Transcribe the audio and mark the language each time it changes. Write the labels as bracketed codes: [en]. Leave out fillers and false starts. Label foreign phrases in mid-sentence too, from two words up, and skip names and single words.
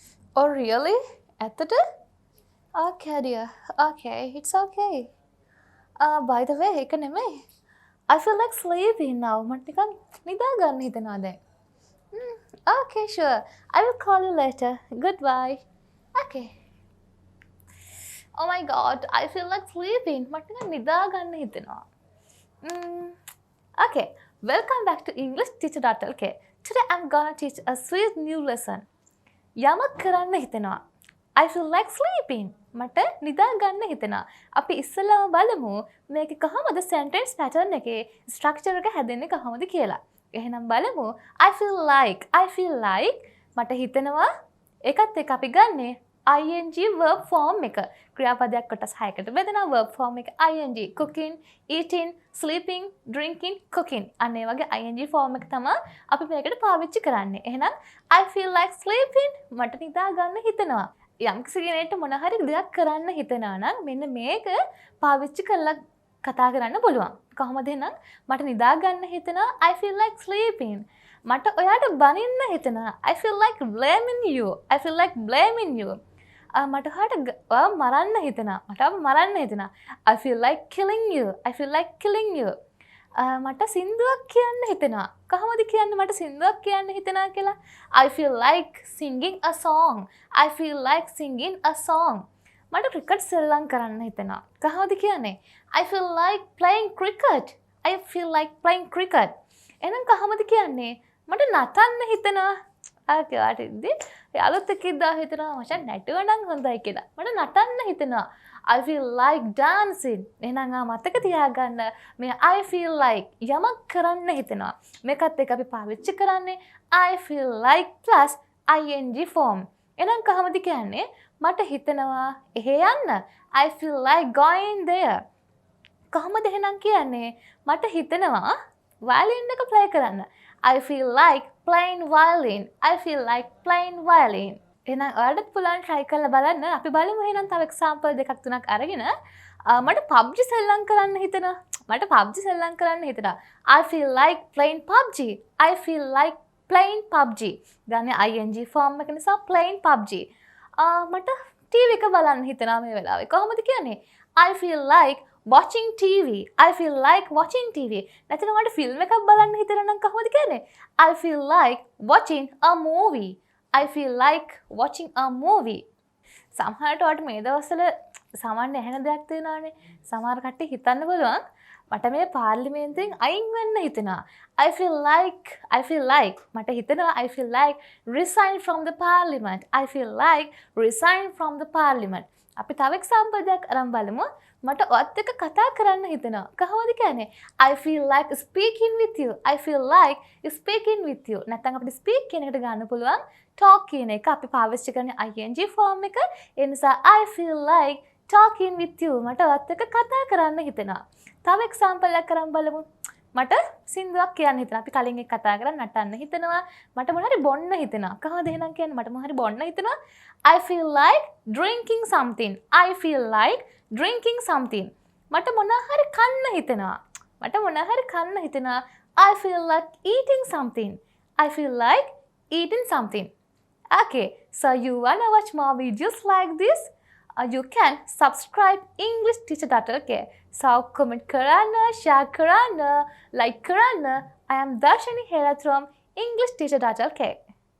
[en] Oh, really? ඇත්තට? Okay, dear. Okay, it's okay. By the way, [si] ඒක නෙමෙයි. [en] I feel like sleeping now. [si] මට නිකන් නිදා ගන්න හිතෙනවා දැන්. [en] Okay, sure. I will call you later. Goodbye. Okay. Oh my god, I feel like sleeping. මට නිකන් නිදා ගන්න හිතෙනවා. Okay, welcome back to EnglishTeacher.lk. Today I'm gonna teach a sweet new lesson. [si] යමක් කරන්න හිතෙනවා. [en] I feel like sleeping. [si] මට නිදා ගන්න හිතෙනවා. අපි ඉස්සෙල්ලාම බලමු මේක කොහොමද [en] sentence pattern [si] එකේ structure එක හැදෙන්නේ කොහොමද කියලා. එහෙනම් බලමු [en] I feel like [si] මට හිතෙනවා ඒකත් එක්ක අපි ගන්නෙ [en] ing verb form [si] එක. ක්‍රියාපදයක් කොටස් 6කට බෙදෙනවා [en] verb form [si] එක [en] ing cooking, eating, sleeping, drinking, cooking. [si] අන්න ඒ වගේ ing form එක තමයි අපි මේකට පාවිච්චි කරන්නේ. එහෙනම් [en] I feel like sleeping [si] මට නිදා ගන්න හිතෙනවා. යම්කිසි කෙනෙක්ට මොන හරි දෙයක් කරන්න හිතෙනවා නම් මෙන්න මේක පාවිච්චි කරලා කතා කරන්න පුළුවන්. කොහොමද එහෙනම් මට නිදා ගන්න හිතෙනවා [en] I feel like sleeping. [si] මට ඔයාට බනින්න හිතෙනවා [en] I feel like blaming you. [si] මට ඔයාට මරන්න හිතෙනවා. මට මරන්න හිතෙනවා [en] I feel like killing you. [si] මට සින්දුවක් කියන්න හිතෙනවා. කොහොමද කියන්නේ මට සින්දුවක් කියන්න හිතෙනවා කියලා? [en] I feel like singing a song. [si] මට ක්‍රිකට් සෙල්ලම් කරන්න හිතෙනවා. කොහොමද කියන්නේ? [en] I feel like playing cricket. [si] එහෙනම් කොහොමද කියන්නේ? මට නටන්න හිතෙනවා. ඔයාට ඉතින් යාළුවොත් එක්ක ඉඳලා හිතනවා මචං නැටුවනම් හොඳයි කියලා. මට නටන්න හිතෙනවා. [en] I feel like dancing. [si] එහෙනම් මතක තියාගන්න මේ [en] I feel like [si] යමක් කරන්න හිතෙනවා. මේකත් එක්ක අපි පාවිච්චි කරන්නේ [en] I feel like plus ing form. [si] එහෙනම් කොහොමද කියන්නේ? මට හිතෙනවා එහෙ යන්න. [en] I feel like going there. [si] කොහොමද එහෙනම් කියන්නේ? මට හිතෙනවා violin එක play කරන්න. [en] I feel like playing violin. [si] එහෙනම් ඔයාලට පුළුවන් try කරලා බලන්න. අපි බලමු එහෙනම් තව example දෙකක් තුනක් අරගෙන මට PUBG සෙල්ලම් කරන්න හිතෙනවා. [en] I feel like playing PUBG. [si] ගන්නේ [en] ing form [si] එක නිසා [en] playing PUBG. [si] මට TV එක බලන්න හිතෙනවා මේ වෙලාවේ. කොහොමද කියන්නේ? [en] I feel like watching TV. [si] නැත්නම් මට ෆිල්ම් එකක් බලන්න හිතෙනවා නම් කොහොමද කියන්නේ? [en] I feel like watching a movie. [si] සමහරට ඔයාලට මේ දවස්වල සාමාන්‍ය ඇහෙන දෙයක් තියෙනවානේ. සමහර කට්ටිය හිතන්න පුළුවන් මට මේ පාර්ලිමේන්තුවෙන් අයින් වෙන්න හිතෙනවා. [en] I feel like [si] මට හිතෙනවා [en] I feel like resign from the parliament. [si] අපි තව example දෙයක් අරන් බලමු. මට ඔයත් එක්ක කතා කරන්න හිතෙනවා. කොහොමද කියන්නේ? [en] I feel like speaking with you. [si] නැත්නම් අපිට speak කියන එකට ගන්න පුළුවන් talk කියන එක. අපි පාවිච්චි කරන්නේ [en] ing form [si] එක. ඒ නිසා [en] I feel like talking with you. [si] මට ඔයත් එක්ක කතා කරන්න හිතෙනවා. තව example එකක් අරන් බලමු. මට සින්දුවක් කියන්න හිතෙනවා. අපි කලින් එක කතා කරා නටන්න හිතෙනවා. මට මොන හරි බොන්න හිතෙනවා. කොහොමද එහෙනම් කියන්නේ? මට මොන හරි බොන්න හිතෙනවා. [en] I feel like drinking something. [si] මට මොන හරි කන්න හිතෙනවා. [en] I feel like eating something. Okay, so you wanna watch more videos like this? You can subscribe EnglishTeacher.lk. So comment [si] කරන්න, share කරන්න, like කරන්න. [en] I am Darshani Hera from EnglishTeacher.lk.